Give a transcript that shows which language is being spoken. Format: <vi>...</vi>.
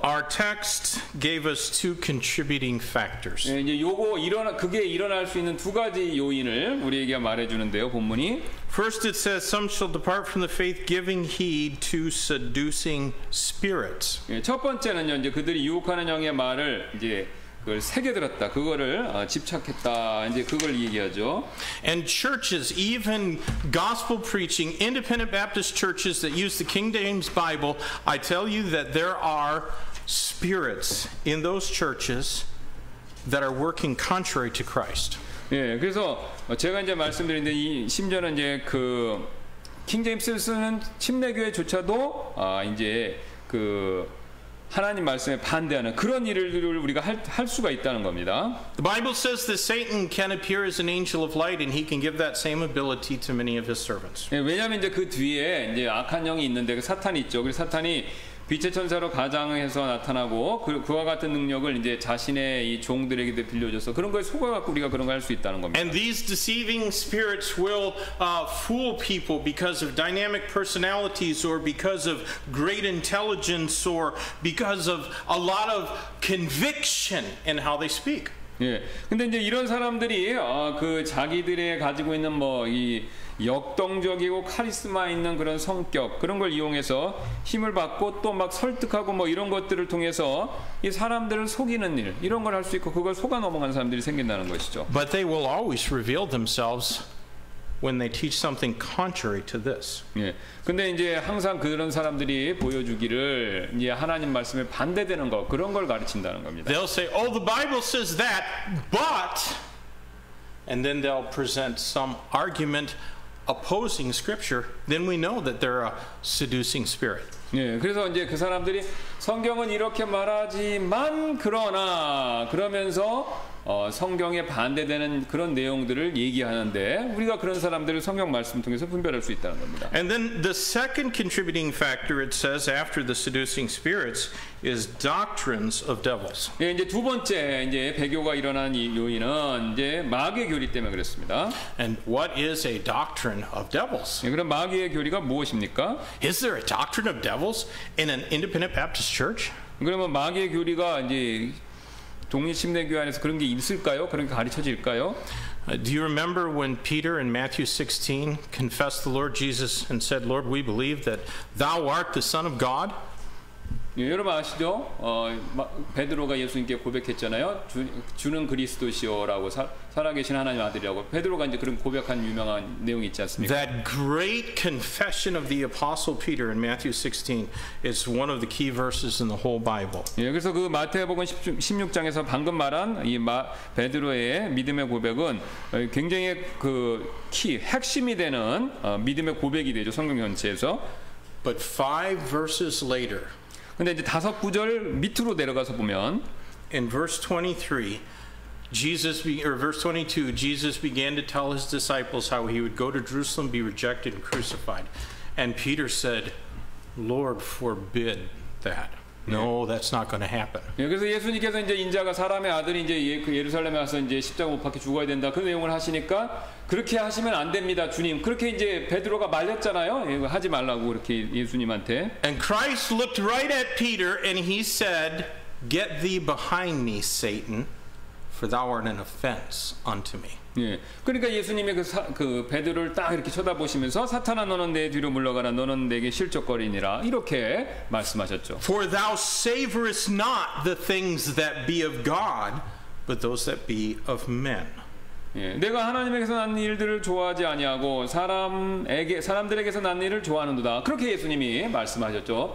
<en>Our text gave us two contributing factors.</en> <ko>예, 이제 그게 일어날 수 있는 두 가지 요인을 우리에게 말해주는데요, 본문이.</ko> <en>First, it says, "Some shall depart from the faith, giving heed to seducing spirits."</en> <ko>예, 첫 번째는요, 이제 그들이 유혹하는 영의 말을 이제 그걸 새겨들었다, 그거를 집착했다, 이제 그걸 얘기하죠.</ko> <en>And churches, even gospel preaching, independent Baptist churches that use the King James Bible, I tell you that there are spirits in those churches that are working contrary to Christ.</en> <ko>예, 그래서 제가 이제 말씀드린데 심지어는 이제 그 킹제임스를 쓰는 침례교회조차도 이제 그 하나님 말씀에 반대하는 그런 일을 우리가 할 수가 있다는 겁니다.</ko> <en>The Bible says that Satan can appear as an angel of light, and he can give that same ability to many of his servants.</en> <ko>예, 왜냐하면 이제 그 뒤에 이제 악한 영이 있는데 그 사탄이 있죠. 그래서 사탄이 빛의 천사로 가장해서 나타나고 그와 같은 능력을 이제 자신의 이 종들에게 빌려줘서 그런 거에 속아갖고 우리가 그런 걸 할 수 있다는 겁니다.</ko> <en>And these deceiving spirits will fool people because of dynamic personalities, or because of great intelligence, or because of a lot of conviction in how they speak.</en> <ko>예. 근데 이제 이런 사람들이 그 자기들의 가지고 있는 뭐 이 역동적이고 카리스마 있는 그런 성격, 그런 걸 이용해서 힘을 받고 또 막 설득하고 뭐 이런 것들을 통해서 이 사람들을 속이는 일, 이런 걸 할 수 있고 그걸 속아 넘어가는 사람들이 생긴다는 것이죠.</ko> <en>But they will always reveal themselves when they teach something contrary to this.</en> <ko>예. 근데 이제 항상 그런 사람들이 보여주기를 이제 하나님 말씀에 반대되는 거, 그런 걸 가르친다는 겁니다.</ko> <en>They'll say, "Oh, the Bible says that, but," and then they'll present some argument opposing Scripture. Then we know that they're a seducing spirit.</en> <ko>예, 그래서 이제 그 사람들이 성경은 이렇게 말하지만 그러면서 성경에 반대되는 그런 내용들을 얘기하는데 우리가 그런 사람들을 성경 말씀 통해서 분별할 수 있다는 겁니다.</ko> <en>And then the second contributing factor it says after the seducing spirits is doctrines of devils.</en> <ko>예, 이제 두 번째 이제 배교가 일어난 이 요인은 이제 마귀의 교리 때문에 그렇습니다.</ko> <en>And what is a doctrine of devils?</en> <ko>예, 그럼 마귀의 교리가 무엇입니까?</ko> <en>Is there a doctrine of devils in an independent Baptist church?</en> <ko>그러면 마귀의 교리가 이제 독립심내교회 안에서 그런 게 있을까요? 그런 게 가르쳐질까요?</ko> <en>Do you remember when Peter in Matthew 16 confessed the Lord Jesus and said, Lord, we believe that thou art the Son of God?</en> <ko>예, 여러분 아시죠? 베드로가 예수님께 고백했잖아요. 주는 그리스도시오라고 살아계신 하나님 아들이라고. 베드로가 이제 그런 고백한 유명한 내용이 있지 않습니까?</ko> <en>That great confession of the Apostle Peter in Matthew 16 is one of the key verses in the whole Bible.</en> <ko>예, 그래서 그 마태복음 16장에서 방금 말한 이 베드로의 믿음의 고백은 굉장히 그 핵심이 되는 믿음의 고백이 되죠. 성경 전체에서.</ko> <en>But 5 verses later,</en> <ko>근데 이제 5구절 밑으로 내려가서 보면</ko> <en>in verse 23, verse 22, Jesus began to tell his disciples how he would go to Jerusalem, be rejected and crucified. And Peter said, Lord, forbid that. No, that's not going to happen.</en> <ko>예, 그래서 예수님께서 이제 인자가 사람의 아들이 이제 그 예루살렘에 와서 이제 십자가 못 박혀 죽어야 된다. 그 내용을 하시니까 그렇게 하시면 안 됩니다, 주님. 그렇게 이제 베드로가 말렸잖아요. 예, 하지 말라고 그렇게 예수님한테.</ko> <en>And Christ looked right at Peter and he said, Get thee behind me, Satan, for thou art an offense unto me.</en> <ko>예, 그러니까 예수님이 그 베드로를 딱 이렇게 쳐다보시면서 사탄아 너는 내 뒤로 물러가라 너는 내게 실족거리니라 이렇게 말씀하셨죠.</ko> <en>For thou savorest not the things that be of God, but those that be of men.</en> <ko>예, 내가 하나님에게서 난 일들을 좋아하지 아니하고 사람들에게서 난 일을 좋아하는도다. 그렇게 예수님이 말씀하셨죠.</ko>